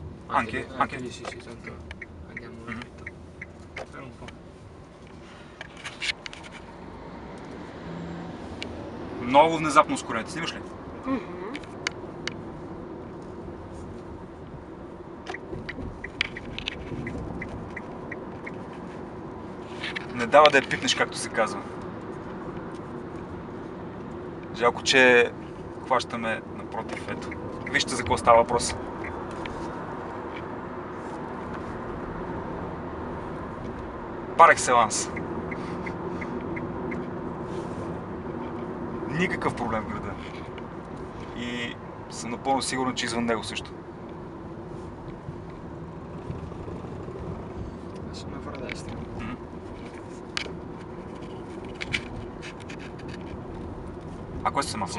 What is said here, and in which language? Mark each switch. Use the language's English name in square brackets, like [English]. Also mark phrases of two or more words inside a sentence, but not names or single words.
[Italian] Anche? Anche lì sì, tanto andiamo dritto. Spera un po'. [Bulgarian] Много внезапно ускорете. Снимаш ли? Не дава да я пипнеш, както се казва. Жалко, че хващаме напротив. Ето. Вижте за какво става въпрос. [French] Par excellence. [Bulgarian] Никакъв проблем в града. И съм напълно сигурен, че извън него също. [Italian] Semaforo a destra. А questo è semaforo?